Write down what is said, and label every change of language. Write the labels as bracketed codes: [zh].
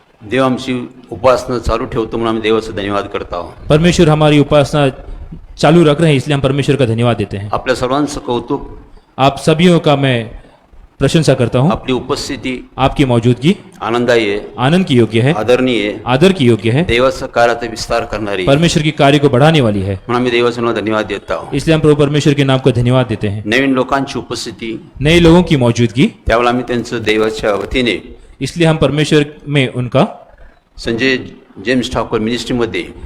[mr] देव आमची उपासना चालू ठेवतो म्हणून आम्ही देवाचा धन्यवाद करत आहोत. [hi] परमेश्वर हमारी उपासना चालू रख रहे हैं, इसलिए हम परमेश्वर का धन्यवाद देते हैं। [mr] आपल्या सर्वांचं कौतुक, [hi] आप सभी का मैं प्रशंसा करता हूं। [mr] आपली उपस्थिती [hi] आपकी मौजूदगी [mr] आनंदायी आहे, [hi] आनंद की योग्य है, [mr] आदरणीय आहे, [hi] आदर की योग्य है, [mr] देवाचा कार्याचा विस्तार करणारी, [hi] परमेश्वर के कार्य को बढ़ाने वाली है। [mr] म्हणून आम्ही देवाचा नावाला धन्यवाद देत आहोत. [hi] इसलिए हम प्रभु परमेश्वर के नाम को धन्यवाद देते हैं। [mr] नवीन लोकांची उपस्थिती, [hi] नए लोगों की मौजूदगी, [mr] त्यावेळेला आम्ही त्यांचं देवाच्या वतीने [hi] इसलिए हम परमेश्वर में उनका [mr] संजय जेम्स ठाकूर मिनिस्ट्रीमध्ये